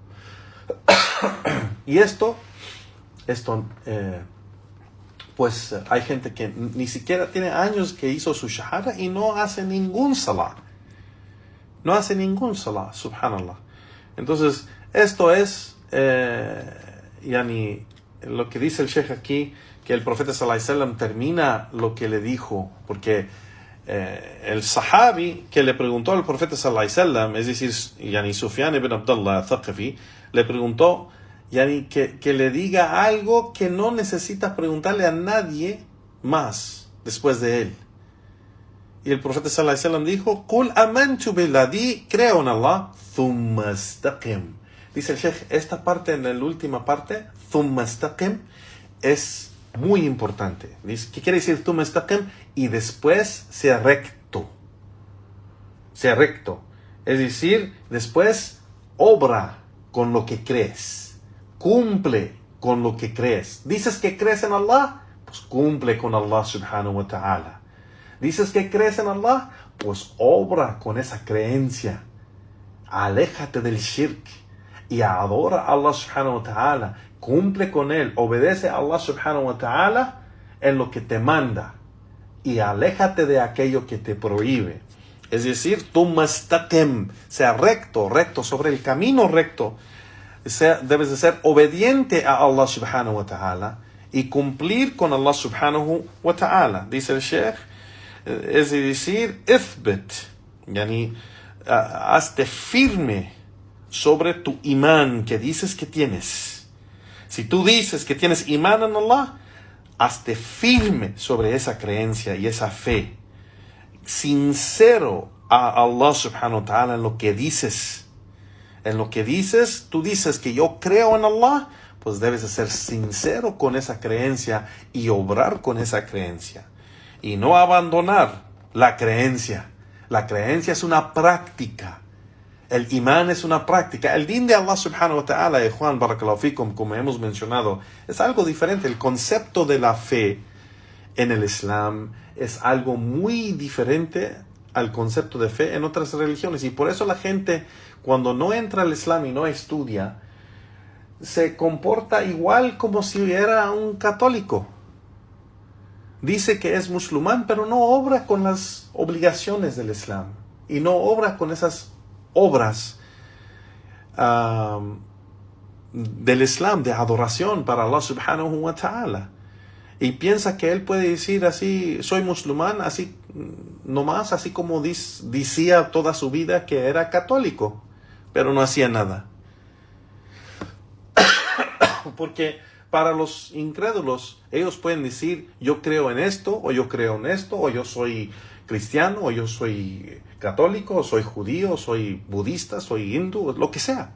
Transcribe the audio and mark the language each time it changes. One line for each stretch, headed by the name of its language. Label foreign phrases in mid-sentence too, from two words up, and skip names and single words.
Spanish: Y pues hay gente que ni siquiera tiene años que hizo su shahada y no hace ningún salah. No hace ningún salah, subhanallah. Entonces, esto es lo que dice el Sheikh aquí, que el profeta
Arabic: صلى الله عليه وسلم
Spanish: termina lo que le dijo, porque el sahabi que le preguntó al profeta
Arabic: صلى الله عليه وسلم,
Spanish: es decir, Sufyan ibn Abdullah Thaqafi, le preguntó que le diga algo que no necesita preguntarle a nadie más después de él. Y el profeta
Arabic: صلى الله عليه وسلم
Spanish: dijo:
Arabic: قل آمنت بالله,
Spanish: di creo en Allah,
Arabic: ثم استقم.
Spanish: Dice el Sheikh, esta parte, en la última parte,
Arabic: ثم استقم,
Spanish: es muy importante. Dice, ¿qué quiere decir
Arabic: ثم استقم?
Spanish: Y después sea recto. Sea recto. Es decir, después obra con lo que crees. Cumple con lo que crees. Dices que crees en Allah, pues cumple con Allah
Arabic: سبحانه وتعالى.
Spanish: Dices que crees en Allah, pues obra con esa creencia. Aléjate del shirk y adora a Allah
Arabic: سبحانه وتعالى.
Spanish: Cumple con él, obedece a Allah
Arabic: سبحانه وتعالى
Spanish: en lo que te manda y aléjate de aquello que te prohíbe. Es decir, tú mastaqim, sea recto sobre el camino recto. Debes de ser obediente a Allah
Arabic: سبحانه وتعالى
Spanish: y cumplir con Allah
Arabic: سبحانه وتعالى.
Spanish: Dice el Sheikh, es decir, ithbit, hazte firme sobre tu imán que dices que tienes. Si tú dices que tienes imán en Allah, hazte firme sobre esa creencia y esa fe. Sincero a Allah
Arabic: سبحانه وتعالى
Spanish: en lo que dices. En lo que dices, tú dices que yo creo en Allah, pues debes de ser sincero con esa creencia y obrar con esa creencia. Y no abandonar la creencia. La creencia es una práctica. El imán es una práctica. El din de Allah
Arabic: سبحانه وتعالى,
Spanish: Juan
Arabic: بارك الله فيكم,
Spanish: como hemos mencionado, es algo diferente. El concepto de la fe en el Islam es algo muy diferente al concepto de fe en otras religiones. Y por eso la gente, cuando no entra al Islam y no estudia, se comporta igual como si era un católico. Dice que es musulmán, pero no obra con las obligaciones del Islam. Y no obra con esas obras del Islam, de adoración para Allah
Arabic: سبحانه وتعالى.
Spanish: Y piensa que él puede decir así, soy musulmán, así nomás, así como decía toda su vida que era católico, pero no hacía nada. Porque para los incrédulos, ellos pueden decir, yo creo en esto, o yo creo en esto, o yo soy cristiano, o yo soy católico, o soy judío, o soy budista, soy hindú, lo que sea.